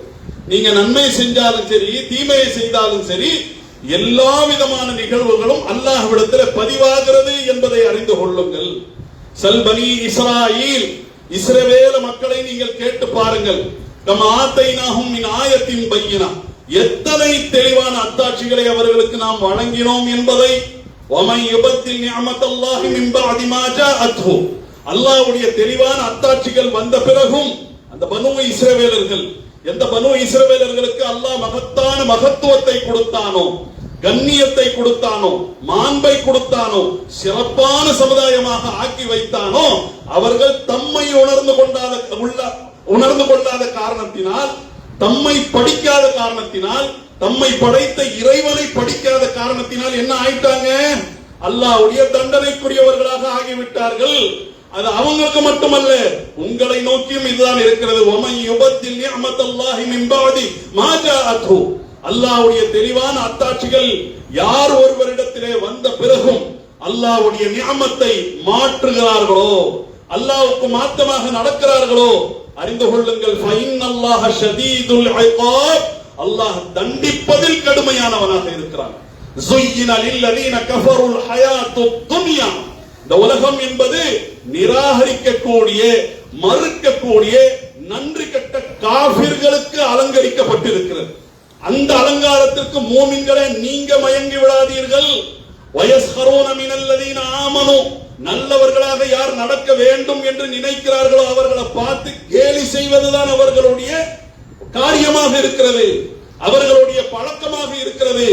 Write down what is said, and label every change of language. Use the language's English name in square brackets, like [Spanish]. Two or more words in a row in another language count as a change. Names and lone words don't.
[Tamil] நீங்க நன்மை செஞ்சாலும் சரி, தீமையை செய்தாலும் சரி, எல்லா விதமான நிகழ்வுகளும் அல்லாஹ்விடத்தில் பதிவாகிறது என்பதை அறிந்து கொள்ளுங்கள். [Arabic] سل بني إسرائيل, [Tamil] இஸ்ரவேல் மக்களை நீங்கள் கேட்டு பாருங்கள். [Arabic] كم آتيناهم من آية بينة, [Tamil] எத்தனை தெளிவான அத்தாட்சிகளை அவர்களுக்கு நாம் வழங்கினோம் என்பதை [Arabic] وَمَنْ يُبَدِّلْ نِعْمَةَ اللَّهِ مِنْ بَعْدِ مَا جَاءَتْهُ [Tamil] அல்லாஹ்வுடைய தெளிவான அத்தாட்சிகள் வந்த பிறகும் அந்த பனூ இஸ்ரவேலர்கள், எந்த பனூ இஸ்ரவேலர்களுக்கு அல்லாஹ் மகத்தான மகத்துவத்தை கொடுத்தானோ, கண்ணியத்தை கொடுத்தானோ, மாண்பை கொடுத்தானோ, சிறப்பான சமுதாயமாக ஆக்கி வைத்தானோ, அவர்கள் தம்மை உணர்ந்து கொள்ளாத காரணத்தினால், தம்மை படிக்காத காரணத்தினால், தம்மை படைத்த இறைவனை படிக்காத காரணத்தினால் என்ன ஆயிட்டாங்க? அல்லாஹ்வுடைய தண்டனைக்குரியவர்களாக ஆகிவிட்டார்கள். அது அவங்களுக்கு மட்டுமல்ல, உங்களை நோக்கியும் இதுதான் இருக்கிறது. [Arabic] وَمَنْ يُبَدِّلْ نِعْمَةَ اللَّهِ مِنْ بَعْدِ مَا جَاءَتْهُ [Tamil] அல்லாஹ்வுடைய தெளிவான அத்தாட்சிகள் யார் ஒருவரிடத்திலே வந்த பிறகும் அல்லாஹ்வுடைய நிஅமத்தை மாற்றுகிறார்களோ, அல்லாஹ்வுக்கு மாற்றமாக நடக்கிறார்களோ, அறிந்து கொள்ளுங்கள், [Arabic] فَإِنَّ اللَّهَ شَدِيدُ الْعِقَابِ [Tamil] அல்லாஹ் தண்டிப்பதில் கடுமையானவனாக இருக்கிறான். [Arabic] زُيِّنَ لِلَّذِينَ كَفَرُوا الْحَيَاةُ الدُّنْيَا [Tamil] இந்த உலகம் என்பது நிராகரிக்கக்கூடிய, மறுக்கக்கூடிய, நன்றி கெட்ட காபிர்களுக்கு அலங்கரிக்கப்பட்டிருக்கிறது. அந்த அலங்காரத்திற்கு மூமின்களே நீங்க மயங்கி விடாதீர்கள். [Arabic] ويسخرون من الذين آمنوا [Tamil] நல்லவர்களாக யார் நடக்க வேண்டும் என்று நினைக்கிறார்களோ அவர்களை பார்த்து கேலி செய்வதுதான் அவர்களுடைய காரியமாக இருக்கிறது, அவர்களுடைய பழக்கமாக இருக்கிறது.